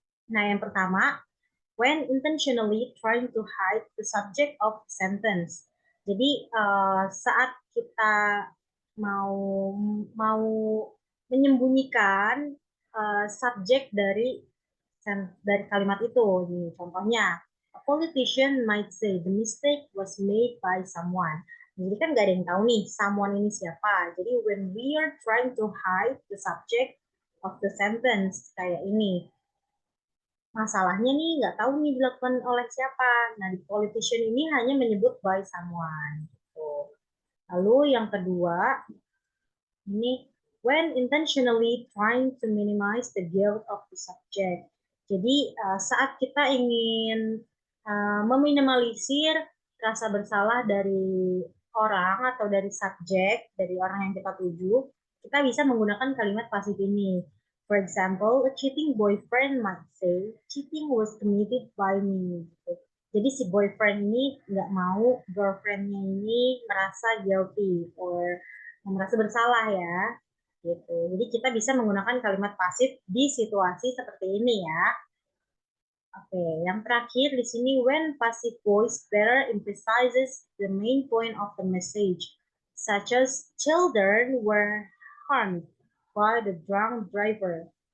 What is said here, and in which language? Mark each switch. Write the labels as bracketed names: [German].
[Indonesian] Nah, yang pertama, [English] when intentionally trying to hide the subject of sentence. [Indonesian] Jadi saat kita mau mau menyembunyikan subjek dari kalimat itu. Nih, contohnya, [English] a politician might say the mistake was made by someone. [Indonesian] Jadi kan nggak ada yang tahu nih, someone ini siapa. Jadi [English] when we are trying to hide the subject of the sentence, [Indonesian] kayak ini. Masalahnya nih nggak tahu nih dilakukan oleh siapa. Nah, di politician ini hanya menyebut [English] by someone. [Indonesian] Gitu. Lalu yang kedua, ini [English] when intentionally trying to minimize the guilt of the subject. [Indonesian] Jadi saat kita ingin meminimalisir rasa bersalah dari orang atau dari subjek, dari orang yang kita tuju, kita bisa menggunakan kalimat pasif ini. [English] For example, a cheating boyfriend might say, cheating was committed by me. [Indonesian] Gitu. Jadi si boyfriend ini nggak mau girlfriendnya ini merasa guilty or merasa bersalah ya. Gitu. Jadi kita bisa menggunakan kalimat pasif di situasi seperti ini ya. Oke, yang terakhir di sini [English] when passive voice better emphasizes the main point of the message, such as children were harmed by the drunk driver.